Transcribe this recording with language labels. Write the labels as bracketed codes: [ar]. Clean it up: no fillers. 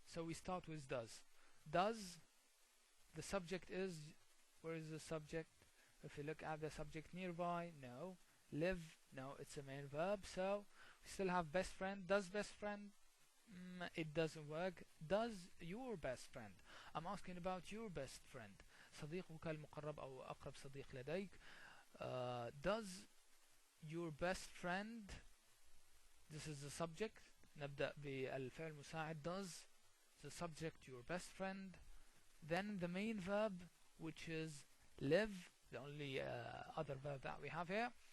[en] So we start with does. Does, the subject is, where is the subject? If you look at the subject, nearby, no. Live, no, it's a main verb. So we still have best friend. Does best friend? It doesn't work. Does your best friend? I'm asking about your best friend. [ar] صديقك المقرب أو أقرب صديق لديك. [en] Does your best friend, this is the subject. [ar] نبدأ بالفعل المساعد. [en] Does the subject your best friend? Then the main verb, which is live, the only other verb that we have here.